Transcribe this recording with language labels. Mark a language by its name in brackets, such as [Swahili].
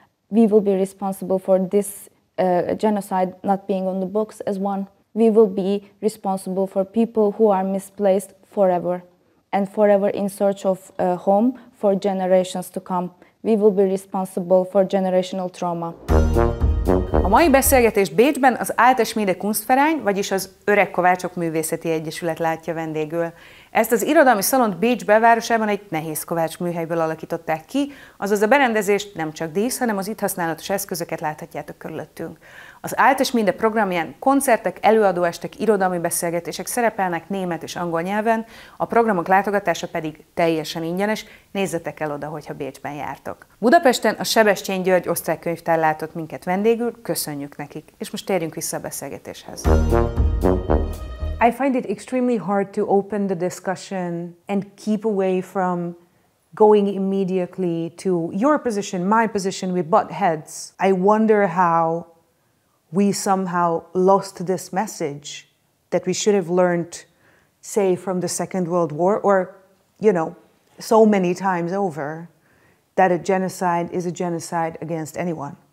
[English] We will be responsible for this genocide not being on the books as one. We will be responsible for people who are misplaced forever and forever in search of a home for generations to come. We will be responsible for generational trauma. [Hungarian] A mai beszélgetést Bécsben az Alte Schmiede Kunstverein, vagyis az Öreg Kovácsok Művészeti Egyesület látja vendégül. Ezt az irodalmi szalont Bécs belvárosában egy nehéz kovács műhelyből alakították ki, azaz a berendezést nem csak dísz, hanem az itt használatos eszközöket láthatjátok körülöttünk. Az Alte Schmiede programján koncertek, előadóestek, irodalmi beszélgetések szerepelnek német és angol nyelven, a programok látogatása pedig teljesen ingyenes, nézzetek el oda, hogyha Bécsben jártok. Budapesten a Sebestyén György osztálykönyvtár látott minket vendégül, köszönjük nekik, és most térjünk vissza a beszélgetéshez. [English] I find it extremely hard to open the discussion and keep away from going immediately to your position, my position, we butt heads. I wonder how we somehow lost this message that we should have learned, say, from the Second World War, or, you know, so many times over, that a genocide is a genocide against anyone.